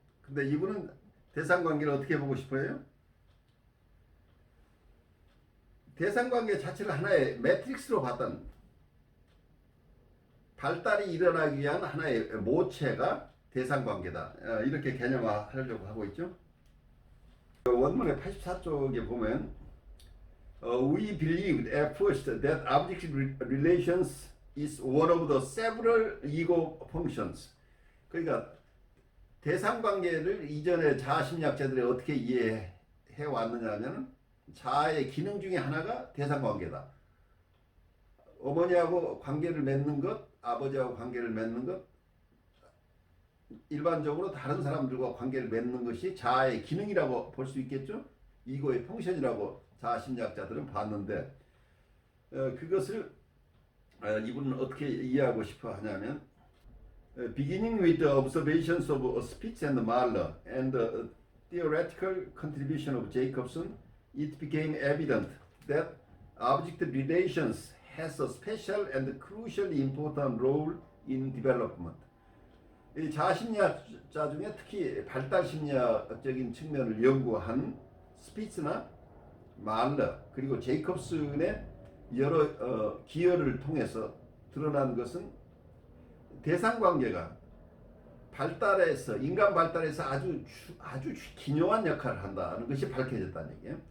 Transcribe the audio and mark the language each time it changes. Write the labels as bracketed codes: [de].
[ko] 근데 이분은 대상관계를 어떻게 보고 싶어요? 대상관계 자체를 하나의 매트릭스로 봤다는, 발달이 일어나기 위한 하나의 모체가 대상관계다. 이렇게 개념화하려고 하고 있죠. 원문의 84쪽에 보면 [en] We believed at first that objective relations is one of the several ego functions. [ko] 그러니까 대상관계를 이전에 자아심리학자들이 어떻게 이해해 왔느냐 하면 자아의 기능 중에 하나가 대상관계다. 어머니하고 관계를 맺는 것, 아버지하고 관계를 맺는 것, 일반적으로 다른 사람들과 관계를 맺는 것이 자아의 기능이라고 볼 수 있겠죠. 이거의 펑션이라고 자아심리학자들은 봤는데 그것을 이분은 어떻게 이해하고 싶어 하냐면 [en] beginning with the observations of Spitz and Mahler and the theoretical contribution of Jacobson, it became evident that object relations has a special and crucially important role in development. [ko] 이 자아심리학자 중에 특히 발달심리학적인 측면을 연구한 스피츠나 말러 그리고 제이콥슨의 여러 기여를 통해서 드러난 것은 대상관계가 발달에서 인간 발달에서 아주 기묘한 역할을 한다는 것이 밝혀졌다는 얘기예요.